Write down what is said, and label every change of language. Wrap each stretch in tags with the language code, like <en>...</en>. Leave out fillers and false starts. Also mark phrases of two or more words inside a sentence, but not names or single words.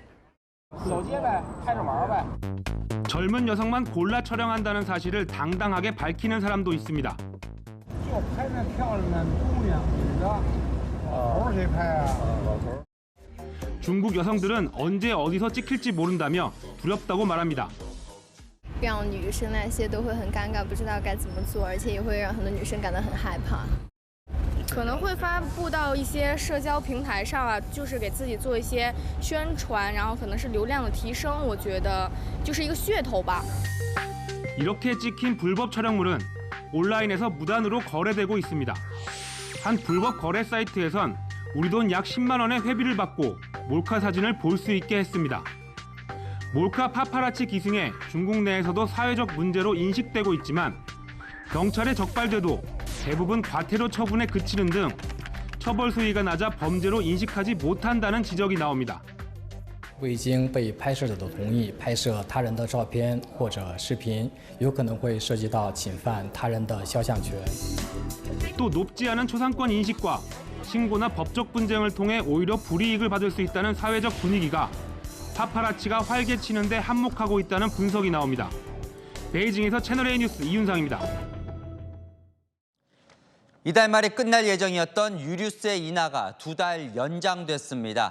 <ko>젊은 여성만 골라 촬영한다는 사실을 당당하게 밝히는 사람도 있습니다. 중국 여성들은 언제 어디서 찍힐지 모른다며 두렵다고 말합니다.</ko> <zh>让女生那些都会很尴尬，不知道该怎么做，而且也会让很多女生感到很害怕。可能会发布到一些社交平台上啊，就是给自己做一些宣传，然后可能是流量的提升，我觉得就是一个噱头吧。</zh> <ko>이렇게 찍힌 불법 촬영물은 온라인에서 무단으로 거래되고 있습니다. 한 불법 거래 사이트에선 우리 돈 약 10만 원의 회비를 받고 몰카 사진을 볼 수 있게 했습니다. 몰카 파파라치 기승에 중국 내에서도 사회적 문제로 인식되고 있지만 경찰에 적발돼도 대부분 과태료 처분에 그치는 등 처벌 수위가 낮아 범죄로 인식하지 못한다는 지적이 나옵니다.</ko> <zh>未经被拍摄者的同意拍摄他人的照片或者视频，有可能会涉及到侵犯他人的肖像权。</zh> <ko>또 높지 않은 초상권 인식과 신고나 법적 분쟁을 통해 오히려 불이익을 받을 수 있다는 사회적 분위기가 파파라치가 활개치는 데 한몫하고 있다는 분석이 나옵니다. 베이징에서 채널A 뉴스 이윤상입니다. 이달 말에 끝날 예정이었던 유류세 인하가 2달 연장됐습니다.</ko>